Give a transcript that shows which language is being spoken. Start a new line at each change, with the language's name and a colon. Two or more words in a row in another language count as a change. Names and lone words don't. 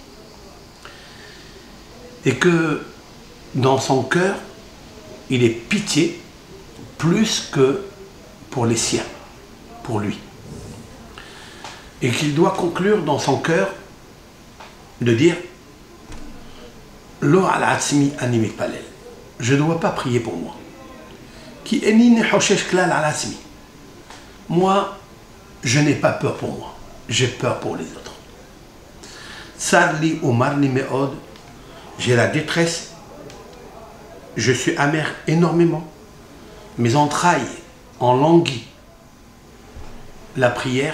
French: Et que dans son cœur, il est pitié plus que pour les siens, pour lui. Et qu'il doit conclure dans son cœur de dire
Hebrew: לא על עצמי אני מתפלל.
French: Je ne dois pas prier pour moi.
Hebrew: כי איני חושש כלל על עצמי.
French: Moi, je n'ai pas peur pour moi. J'ai peur pour les autres.
Hebrew: צר לי ומר לי מאוד.
French: J'ai la détresse. Je suis amer énormément. Mes entrailles en languit la prière.